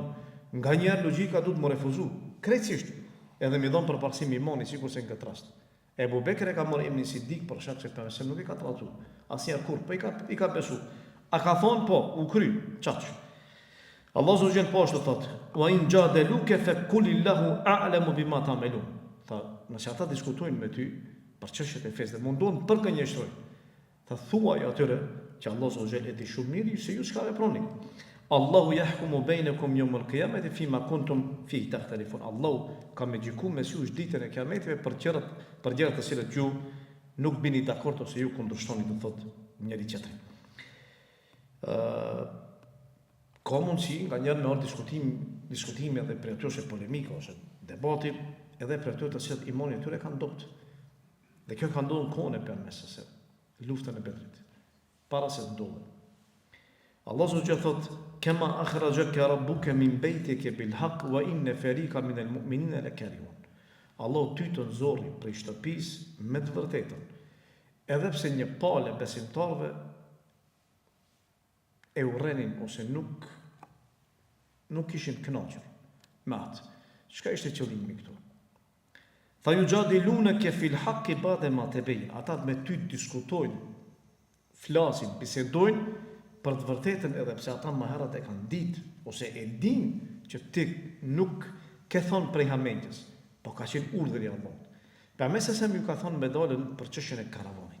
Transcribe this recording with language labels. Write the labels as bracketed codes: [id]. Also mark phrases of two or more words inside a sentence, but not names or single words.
[sq] Nganjëherë logjika duhet më refuzu. Krejtësisht. Edhe mi dhënë përparësi imanit sikurse në këtë rast. Ebu Bekri ka marrë Ibn Sidik për shkak se pse nuk i ka tratu. Asnjëherë kur, po i ka besu. A ka thonë po, u kry, çaq. [ar] الله سبحانه [sq] po ashtu thotë: [ar] "وإن جادلوك فقل الله أعلم بما تعملون." [sq] Tha, nëse ata diskutojnë me ty për çështjet e fesë dhe mundon për gënjeshtroj. Tha thuaj atyre që [ar] الله سبحانه [sq] e di shumë mirë se ju çka veproni. [ar] الله يحكم بينكم يوم القيامة فيما كنتم فيه تختلفون. [sq] Allahu ka me gjyku mes jush ditën e kiametit për gjërat të cilat ju nuk bini dakord ose ju kundërshtoni të thotë njëri tjetrin. Ka mundësi nga njërë me orë diskutime edhe për atyre polemika ose debati edhe për atyre të cilat imani e tyre kanë dopt. Dhe kjo ka ndodhur në kohën e pejgamberit se luftën e Bedrit. Para se të ndodhte. [ar] الله سبحانه [sq] thotë: [ar] "كما أخرجك ربك من بيتك بالحق وإن فريقا من المؤمنين لكارهون." [sq] Allah ty të nxorri prej shtëpisë me të vërtetën. Edhe pse një palë besimtarëve e urrenin ose nuk ishin kënaqur me atë. Çka ishte qëllimi këtu? Tha [ar] يجادلونك في الحق بعد ما تبين. [sq] Ata me ty diskutojnë, flasin, bisedojnë për të vërtetën edhe pse ata më herët e kanë ditë ose e dinë që ti nuk ke thonë prej hamendjes, po ka qenë urdhër i Allahut. Pejgamberi sa ju ka thonë me dalën për çështjen e karavanit.